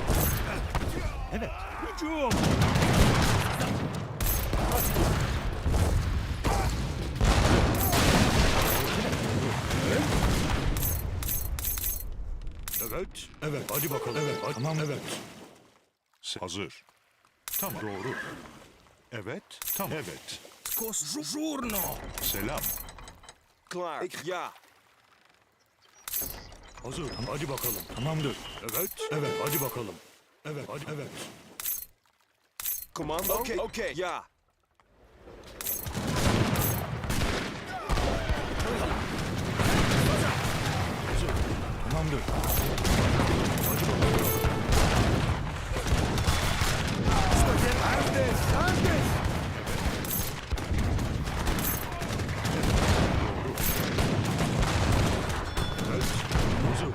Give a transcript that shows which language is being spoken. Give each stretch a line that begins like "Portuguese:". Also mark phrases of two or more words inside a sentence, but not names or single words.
Turkish: Evet. Hücum. Evet. Evet. Hadi bakalım. Evet. Hadi. Tamam. Evet. Hazır. Tamam. Doğru. Evet. Tamam. Evet. Selam.
Dutch: Klaar. Ja.
Turkish: Hazır. Hadi bakalım. Tamamdır. Evet. Evet. Hadi bakalım. Evet. Hadi. Evet.
Dutch: Commando, oké. Ja.
Turkish: Hazır. Tamamdır. Hadi bakalım. Evet. Hazır.